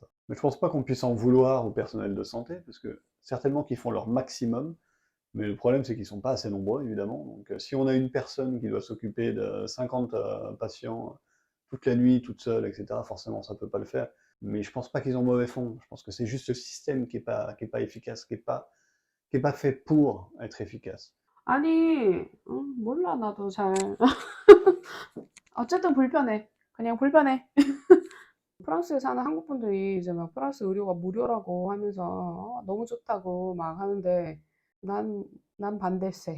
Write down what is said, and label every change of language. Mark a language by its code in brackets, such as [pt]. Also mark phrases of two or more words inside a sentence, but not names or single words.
[fr] Mais je pense pas qu'on puisse en vouloir au personnel de santé, parce que certainement qu'ils font leur maximum, mais le problème c'est qu'ils sont pas assez nombreux évidemment. Donc si on a une personne qui doit s'occuper de 50 patients toute la nuit, toute seule, etc., forcément ça peut pas le faire. Mais je pense pas qu'ils ont mauvais fond. Je pense que c'est juste le système qui est pas efficace, qui est pas fait pour être efficace. [ko] 아니, 몰라, 나도 잘. 어쨌든 불편해. 그냥 불편해. 프랑스에 사는 한국 분들이 이제 막 프랑스 의료가 무료라고 하면서 너무 좋다고 막 하는데 난 반대세.